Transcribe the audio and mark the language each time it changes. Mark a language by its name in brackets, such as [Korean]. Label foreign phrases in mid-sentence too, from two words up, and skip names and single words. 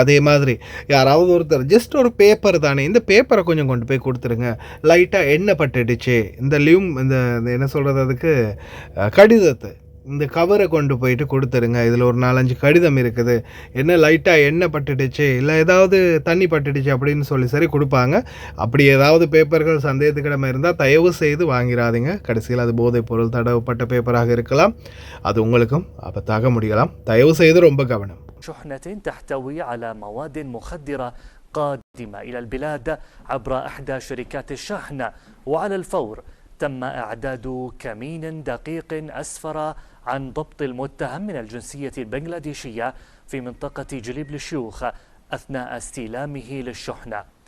[Tamil] அதே மாதிரி யாராவது ஒருத்தர் ஜஸ்ட் ஒரு பேப்பர் தானே, இந்த பேப்பரை கொஞ்சம் கொண்டு போய் கொடுத்துருங்க, லைட்டாக எண்ணெய் பட்டுடுச்சு, இந்த இந்த என்ன சொல்கிறது அதுக்கு கடிதத்தை இந்த கவரை கொண்டு போயிட்டு கொடுத்துருங்க, இதில் ஒரு 4-5 கடிதம் இருக்குது, என்ன லைட்டாக எண்ணெய் பட்டுடுச்சு இல்லை ஏதாவது தண்ணி பட்டுடுச்சு அப்படின்னு சரி கொடுப்பாங்க. அப்படி ஏதாவது பேப்பர்கள் சந்தேகத்துக்கிடமை இருந்தால் தயவு செய்து வாங்கிடாதீங்க. கடைசியில் அது போதைப் பொருள் தடவப்பட்ட பேப்பராக இருக்கலாம், அது உங்களுக்கும் ஆபத்தாக முடியலாம். தயவு செய்து ரொம்ப கவனம். [Arabic] شحنة تحتوي على مواد مخدرة قادمة إلى البلاد عبر إحدى شركات الشحن، وعلى الفور تم إعداد كمين دقيق أسفر عن ضبط المتهم من الجنسية البنغلاديشية في منطقة جليب للشيوخ أثناء استلامه للشحنة.